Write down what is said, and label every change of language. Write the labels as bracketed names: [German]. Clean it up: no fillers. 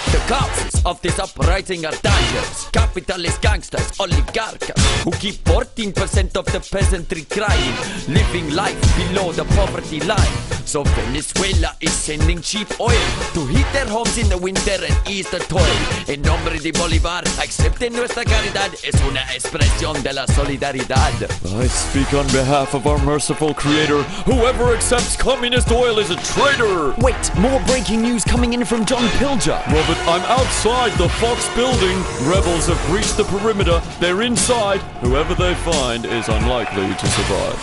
[English] The causes of this uprising are dangerous. Capitalist gangsters, oligarchs, who keep 14% of the peasantry crying, living life below the poverty line. So Venezuela is sending cheap oil to heat their homes in the winter and ease the toil. [Spanish] En nombre de Bolívar, acepten nuestra caridad, es una expresión de la solidaridad. [English] I speak on behalf of our merciful creator. Whoever accepts communist oil is a traitor! Wait, more breaking news coming in from John Pilger. Robert, I'm outside the Fox building. Rebels have breached the perimeter. They're inside. Whoever they find is unlikely to survive.